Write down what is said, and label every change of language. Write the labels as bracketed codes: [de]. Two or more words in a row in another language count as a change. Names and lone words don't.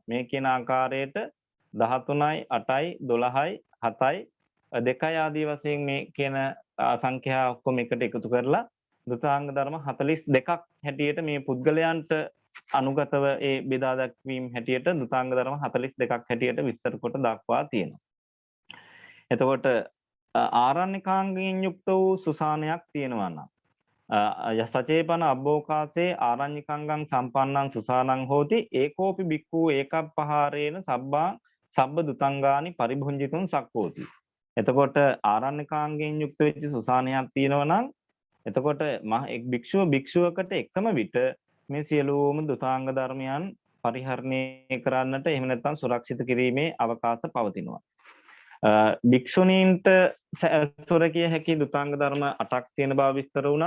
[si] මේ කියන ආකාරයට 13යි 8යි 12යි 7යි 2යි ආදී වශයෙන් මේ කියන සංඛ්‍යා ඔක්කොම එකට එකතු කරලා දුතාංග ධර්ම 42ක් හැටියට මේ පුද්ගලයන්ට අනුගතව ඒ බෙදා දක්වීම හැටියට දුතාංග ධර්ම 42ක් හැටියට විස්තර කොට දක්වා තියෙනවා. එතකොට ආරණ්‍යකාංගයෙන් යුක්ත වූ සුසානයක් තියෙනවා නම් [pi] සචේපන අබ්බෝකාසේ ආරඤ්‍යකංගං සම්පන්නං සුසානං හෝති ඒකෝපි බික්ඛු ඒකප්පහාරේන සබ්බ දුතංගානි පරිභුංජිතුං සක්කෝති. [si] එතකොට ආරණ්‍යකාංගයෙන් යුක්ත වෙච්ච සුසානයක් තියෙනවා නම් එතකොට එක් භික්ෂුවකට එකම විට මේ සියලුම දුතාංග ධර්මයන් පරිහරණය කරන්නට එහෙම නැත්නම් සුරක්ෂිත කිරීමේ අවකාශ පවතිනවා. භික්ෂුණීන්ට සොරකිය හැකි දුතාංග ධර්ම 8ක් තියෙන බව විස්තර වුණා.